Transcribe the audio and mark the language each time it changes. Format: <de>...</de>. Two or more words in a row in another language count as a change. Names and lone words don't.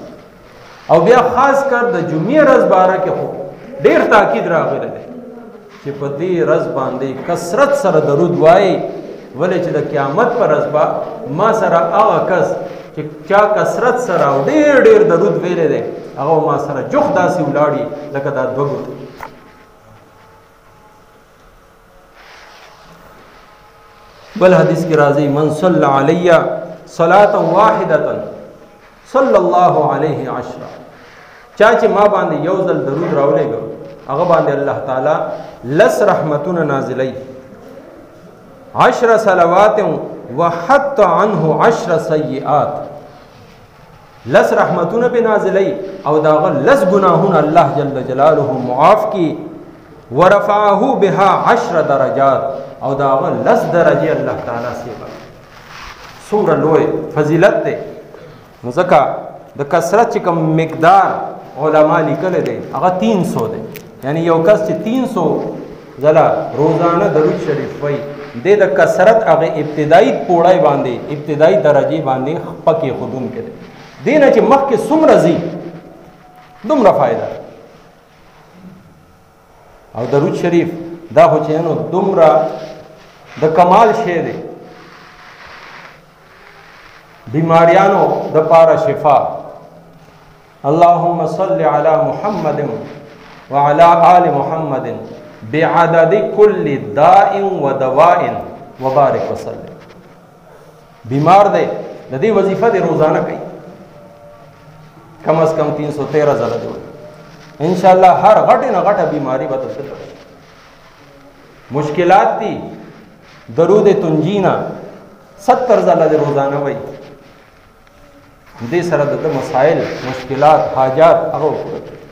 <ps>او بیا خاص کر د جمعې ورځ باره کې خو ډېر تاکید راغلی دی چې په دې ورځ باندې کثرت سره درود وایي، ولې چې د قیامت پر ورځ به ما سره هغه کس چې چا کثرت سره او ډېر ډېر درود ویلی دی، هغه ما سره جوخ داسې ولاړي لکه دا 2 ګوتې. بل حدیث کی راضی</ps> <ar>من صلی علی صلاة واحدة صلی الله علیه عشرة،</ar> <ps>چا چې ما باندې یو ځل درود راولېږه هغه باندې الله تعالی 10 رحمتونه نازلوي،</ps> <ar>10 صلوات وحط عنه 10 سیئات.</ar> <ps>10 رحمتونه به نازلوي او داغه 10 ګناهونه الله</ps> <ar>جل جلاله</ar> <ps>معاف کی،</ps> <ar>ورفعه بها 10 درجات،</ar> <ps>او داغه 10 درجه الله تعالی سیوا. څومره لوی فضیلت دی. نو ځکه د کثرت چې کوم مقدار علما لیکلی دی هغه 300 دی. یعنی یو کس چې 300 ځله روزانه درود شریف وایي، د کثرت هغه ابتدایي پوړی باندې ابتدایي درجې باندې پکې ښودونکی دی. دې نه چې مخکې څومره ځي دومره فایده. او درود شریف دا خو چې نو دومره د کمال شی دی، بیماریانو د پاره شفا.</ps> <ar>اللهم صل علی محمد وعلى آل محمد بعدد كل داء و دواء وبارک وسلم.</ar> <ps>بیمار دی د دې وظیفه دې روزانه کوي کم از کم 313 ځله دی</ps> <ar>ان شاء الله</ar> <ps>هر غټه نه غټه بیماری به تاسو مشکلات دي درود تنجینا 70 ځله دې روزانه وای دې سره د مسائل مشکلات حاجات هغه پوره</ps>